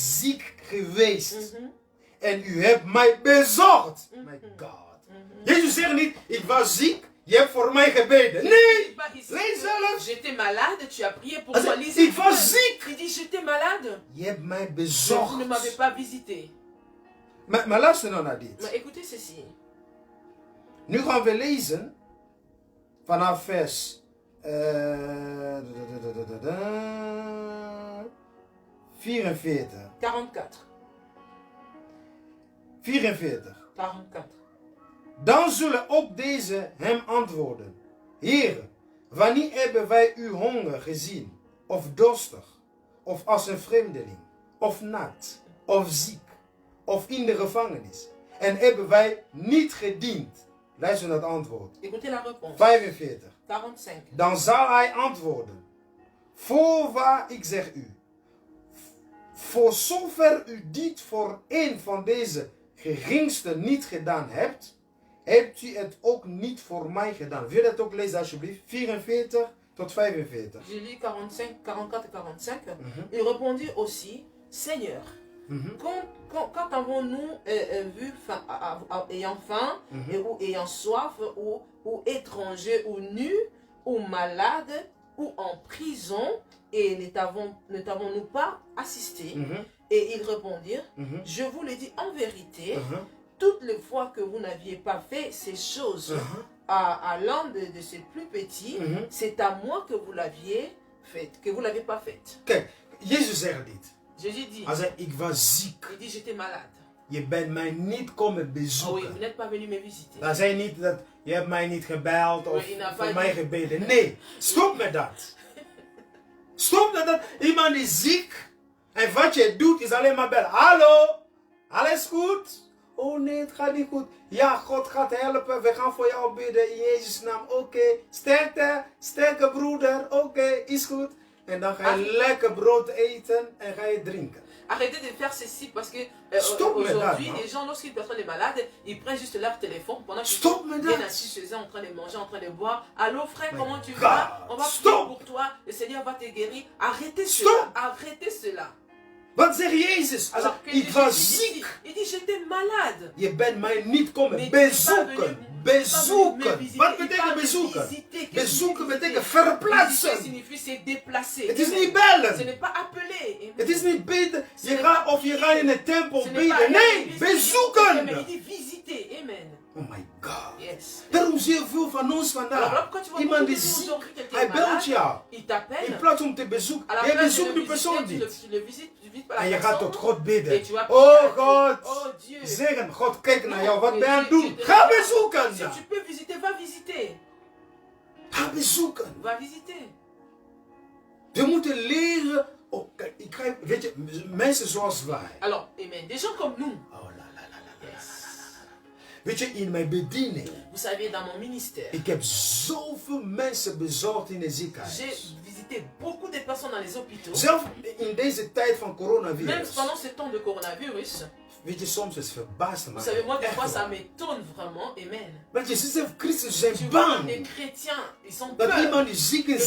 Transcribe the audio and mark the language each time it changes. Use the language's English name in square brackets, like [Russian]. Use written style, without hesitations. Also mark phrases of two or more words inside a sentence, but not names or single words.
[Dutch] Ik ben ziek geweest. en u hebt mij bezorgd. [English] My God. [Dutch] Jezus zegt niet, ik was ziek, je hebt voor mij gebeden. Nee, lees zelf. [French] J'étais malade, tu as prié pour [Dutch] Hij [French] moi. [Dutch] zegt, [French] Lisez [Dutch] ik was ziek. [French] Il dit, j'étais malade. [Dutch] Je hebt mij [French] Vous ne [Dutch] bezorgd. [French] m'avez pas visité. [Dutch] Maar luister nou naar dit. [French] Mais écoutez ceci. [Dutch] Nu gaan we lezen vanaf vers 44. 44. 44. 44. Dan zullen ook deze hem antwoorden. Heer, wanneer hebben wij uw honger gezien? Of dorstig? Of als een vreemdeling? Of naakt? Of ziek? Of in de gevangenis? En hebben wij niet gediend? Luister naar het antwoord. [French] Écoutez la réponse. [Dutch] 45. 45. Dan zal hij antwoorden. Voorwaar, ik zeg u. Voor zover u dit voor een van deze geringste niet gedaan hebt, hebt u het ook niet voor mij gedaan. Wil je dat ook lezen alsjeblieft? 44 tot 45. [French] Je lis 45, 44 et 45. Il répondit aussi, Seigneur, quand avons-nous vu, ayant faim, ou ayant soif, ou étranger, ou nu, ou malade, ou en prison, et ne t'avons-nous pas assisté? Et ils répondirent, je vous le dis en vérité, toutes les fois que vous n'aviez pas fait ces choses à l'un de ces plus petits, c'est à moi que vous l'aviez faite, que vous l'avez pas faite. [Dutch] Kijk, Jezus zegt dit. [French] Jésus dit, [Dutch] Hij zei, ik was ziek. [French] il dit, j'étais malade. [Dutch] Je bent mij niet komen [French] Oh oui, [Dutch] bezoeken. [French] vous n'êtes pas venu me visiter. [Dutch] Dan zei niet dat je hebt mij niet gebeld of [French] Oui, il n'a [Dutch] voor [French] pas [Dutch] mij [French] dit. [Dutch] gebeden. Nee, stop met dat. Stop met dat. Iemand is ziek en wat je doet is alleen maar bellen. Hallo, alles goed? Oh nee, het gaat niet goed. Ja, God gaat helpen. We gaan voor jou bidden in Jezus' naam. Oké, sterkte, sterke broeder. Oké, is goed. En dan ga je lekker brood eten en ga je drinken. [French] Arrêtez de faire ceci parce que [Dutch] Stop [French] aujourd'hui, madame, les gens, lorsqu'une personne est malade, ils prennent juste leur téléphone pendant qu'ils [Dutch] Stop [French] sont madame. bien assis chez eux, en train de manger, en train de boire. Allô frère, [English] My [French] comment tu [English] God. [French] vas? On va prier [Dutch] Stop. [French] pour toi, le Seigneur va te guérir. Arrêtez [Dutch] Stop. [French] cela, arrêtez cela. [Dutch] Wat zegt Jezus? Hij [French] Alors [Dutch] zegt, [French] que [Dutch] ik [French] Jésus [Dutch] was [French] dit, [Dutch] ziek. [French] il dit, j'étais malade. [Dutch] Je bent mij niet komen [French] Mais tu n'es pas [Dutch] bezoeken. [French] venu me [Dutch] Bezoeken. [French] visiter. [Dutch] Wat [French] Il parle [Dutch] betekent [French] de [Dutch] bezoeken? [French] visiter. Qu'est-ce que [Dutch] Bezoeken [French] visiter? [Dutch] betekent [French] Visiter [Dutch] verplaatsen. [French] signifie se déplacer. [Dutch] Het is [French] Amen. [Dutch] niet [French] Ce [Dutch] bellen. [French] n'est pas appeler. [Dutch] Het is niet bidden. Je [French] n'est [Dutch] gaat [French] pas [Dutch] of je [French] prier. [Dutch] gaat in een tempel [French] Ce n'est pas [Dutch] bidden. [French] aller [Dutch] Nee, [French] visiter. Mais [Dutch] bezoeken. [French] il dit visiter. Amen. [English] Oh my God. Yes. [Dutch] Daarom zie je veel van ons [French] Alors là, [Dutch] vandaag. [French] quand tu vois [Dutch] Iemand [French] beaucoup de [Dutch] is [French] gens [Dutch] ziek. [French] aujourd'hui, quelqu'un [Dutch] Hij [French] est [Dutch] belt [French] malade, [Dutch] jou. [French] il [Dutch] In [French] t'appelle. [Dutch] plaats om te bezoeken. [French] À la [Dutch] Jij [French] place de [Dutch] bezoekt [French] le [Dutch] die persoon [French] visiter, [Dutch] niet. [French] tu le visites pas la [Dutch] En je gaat [French] personne. [Dutch] tot God bidden. [French] Et tu vas [Dutch] Oh [French] prier à [Dutch] God. [French] Dieu. Oh Dieu. [Dutch] Zeggen, God kijk naar [French] Non, [Dutch] jou. Wat [French] mais [Dutch] ben je aan het [French] Dieu [Dutch] doen? [French] te [Dutch] Ga [French] regarde. [Dutch] bezoeken. [French] Si tu peux visiter, va visiter. [Dutch] Ga bezoeken. [French] Va visiter. [Dutch] We moeten leren. Oh, kijk, ik krijg, weet je, mensen zoals wij. [French] Alors, amen. Des gens comme nous. Oh, la, la, la, la. [English] Yes. [Dutch] Weet je, in mijn bediening. [French] Vous savez, dans mon ministère, [Dutch] Ik heb zoveel mensen bezorgd in het [French] j'ai [Dutch] ziekenhuis. [French] visité beaucoup de personnes dans les hôpitaux. [Dutch] Zelf in deze tijd van [French] Même [Dutch] coronavirus. [French] pendant ce temps de coronavirus. [Dutch] Weet je, soms is het verbaasd me. [French] Vous savez, moi, des [Dutch] Echt [French] fois, ça [Dutch] waar. [French] m'étonne vraiment. Amen. [Dutch] Weet je, zelf christenen [French] Tu [Dutch] zijn [French] vois, les [Dutch] bang. [French] chrétiens, ils sont [Dutch] Dat [French] peur. [Dutch] iemand is ziek in het